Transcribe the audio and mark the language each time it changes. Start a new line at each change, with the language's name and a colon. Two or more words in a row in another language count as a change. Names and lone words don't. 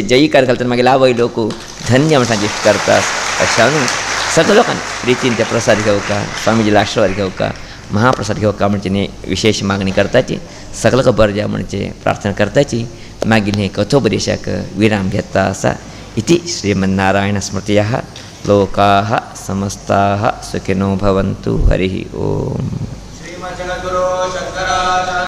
Konkani: जयीकार घालतना मागीर आवय लोक धन्य म्हणटा इश्ट करता अशें न्हू सगळ्या लोकांनी रितीन ते प्रसाद घेवका स्वामीजीला आशिर्वाद घेवका महाप्रसाद घेवका म्हणजे विशेष मागणी करताची सगळ्यांक बरें द्या म्हणजे प्रार्थना करताची मागीर हे कथोपदेशाक विराम घेता आसा
Sanskrit: इति श्रीमन्नारायण स्मृतयः लोकाः समस्ताः सुखिनो भवन्तु हरिः ओम।